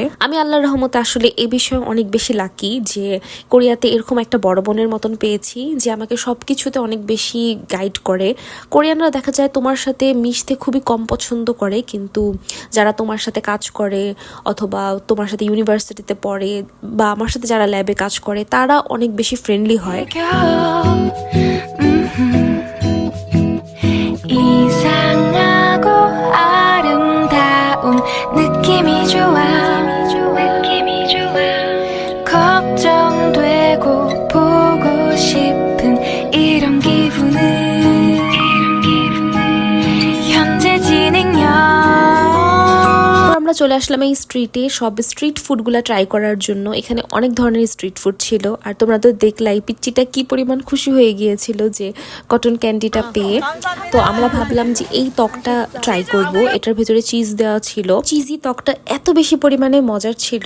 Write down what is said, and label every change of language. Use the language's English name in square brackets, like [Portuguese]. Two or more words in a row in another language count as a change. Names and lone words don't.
[Bangla] আমি আল্লাহর রহমতে আসলে এই বিষয়ে অনেক বেশি লাকি যে কোরিয়াতে এরকম একটা বড় বোনের মতন পেয়েছি যে আমাকে সবকিছুতে অনেক বেশি গাইড করে। কোরিয়ানরা দেখা যায় তোমার সাথে মিশতে খুবই কম পছন্দ করে, কিন্তু যারা তোমার সাথে কাজ করে অথবা তোমার সাথে ইউনিভার্সিটিতে পড়ে বা আমার সাথে যারা ল্যাবে কাজ করে তারা অনেক বেশি ফ্রেন্ডলি হয়। [Korean] 이상하고 아름다운 느낌이 좋아 걱정되고 보고 싶은 이런 기분은 현재 진행형। [Bangla] আমরা চলে আসলাম এই স্ট্রিটে সব [English] street foodগুলা try [Bangla] করার জন্য। এখানে অনেক ধরনের [English] street food [Bangla] ছিল, আর তোমরা তো দেখলাই পিচ্চিটা কি পরিমাণ খুশি হয়ে গিয়েছিল যে [English] cotton candyটা [Bangla] পেয়ে। তো আমরা ভাবলাম যে এই ত্বকটা ট্রাই করব। এটার ভেতরে চিজ দেওয়া ছিল, চিজি ত্বকটা এত বেশি পরিমাণে মজার ছিল।